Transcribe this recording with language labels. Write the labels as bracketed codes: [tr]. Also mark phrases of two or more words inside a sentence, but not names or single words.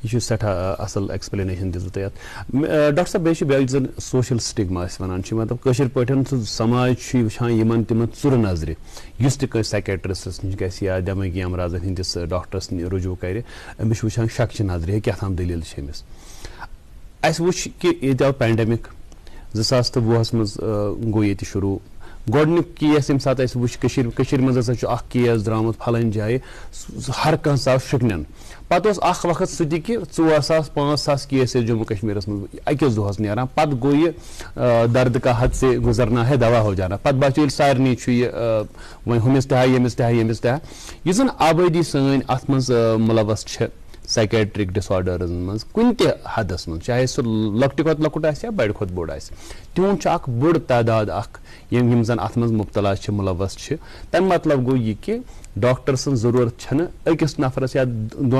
[ks] یہ سٹھاہ اصل ایکسپلینیشن دِژوٕ تۄہہِ اتھ ڈاکٹر صٲب بیٚیہِ چھِ بیٛاکھ زن [en] social stigma [ks] أسۍ وَنان چھِ مطلب کٲشِر پٲٹھۍ سُہ سماج چھُ وٕچھان یِمن تِمن ژُرٕ نظرِ یُس تہِ کٲنٛسہِ سایکیٹرسٹس نِش گژھِ یا دٮ۪مٲغی امراضن ہٕنٛدِس ڈاکٹرس رجوع کرِ أمِس چھُ وٕچھان شکچہِ نظرِ ہے کیٛاہ تام دٔلیٖل چھِ أمِس اَسہِ وٕچھ کہِ ییٚتہِ آو پینڈمِک 2020 منٛز گوٚو ییٚتہِ شروٗع گۄڈنیُک کیس ییٚمہِ ساتہٕ اَسہِ وٕچھ کٔشیٖرِ منٛز ہسا چھُ اکھ کیس درٛامُت فلٲنۍ جایہِ ہر کانٛہہ ژاو شِکنٮ۪ن پتہٕ اوس اکھ وقت سُہ تہِ کہِ 4,000-5,000 کیس ٲسۍ جموں کشمیٖرس منٛز أکِس دۄہس نیران پتہٕ گوٚو یہِ [ur] درد کا حد سے گُزرنا ہے دوا ہو جانا [ks] پتہٕ باسیو ییٚلہِ سارنٕے چھُ یہِ وۄنۍ ہُمِس تہِ ہا ییٚمِس تہِ ہا ییٚمِس تہِ ہا یُس زن آبٲدی سٲنۍ اتھ منٛز مُلوث چھِ سایکیٹرک ڈِسآرڈرزن منٛز کُنہِ تہِ حدس منٛز چاہے سُہ لۄکٹہِ کھۄتہٕ لۄکُٹ آسہِ یا بڑِ کھۄتہٕ بوٚڑ آسہِ تِہُنٛد چھُ اکھ بوٚڑ تعداد اکھ یِم زن اتھ منٛز مُبتلا چھِ مُلوث چھِ تمیُک مطلب گوٚو یہِ کہِ ڈاکٹر سٕنٛز ضروٗرت چھنہٕ أکِس نفرس یا 2